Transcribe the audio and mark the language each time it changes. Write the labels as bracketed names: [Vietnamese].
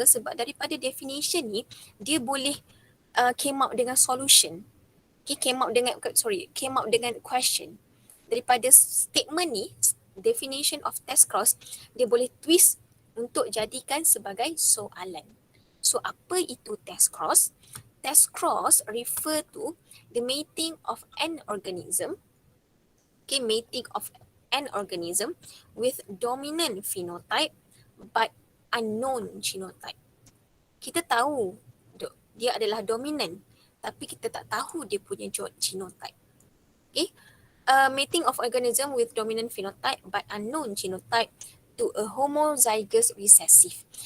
[Malay] Sebab daripada definition ni dia boleh [English] came out [Malay] dengan solution. Okay, [English] came out [Malay] dengan question. Daripada statement ni, definition of test cross, dia boleh twist untuk jadikan sebagai soalan. So apa itu test cross? [English] Test cross refer to the mating of an organism. Okay, mating of an organism with dominant phenotype but unknown genotype. [Malay] Kita tahu dia adalah dominant, tapi kita tak tahu dia punya genotype. [English] Okay, mating of organism with dominant phenotype but unknown genotype to a homozygous recessive.